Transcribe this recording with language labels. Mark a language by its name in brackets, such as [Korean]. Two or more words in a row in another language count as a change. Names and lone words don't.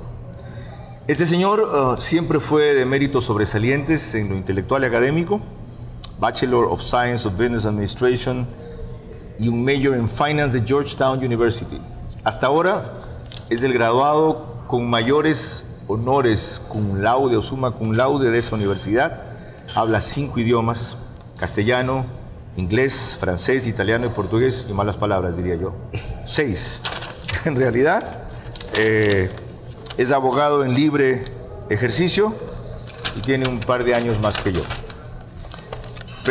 [Spanish] Este señor siempre fue de méritos sobresalientes en lo intelectual y académico, [English] Bachelor of Science of Business Administration [Spanish] y un [English] Major en Finance de Georgetown University. [Spanish] Hasta ahora es el graduado con mayores honores [Latin] cum laude [Spanish] o [Latin] summa cum laude [Spanish] de esa universidad. Habla 5 idiomas, castellano, inglés, francés, italiano y portugués, y malas palabras diría yo. 6. En realidad, es abogado en libre ejercicio y tiene un par de años más que yo.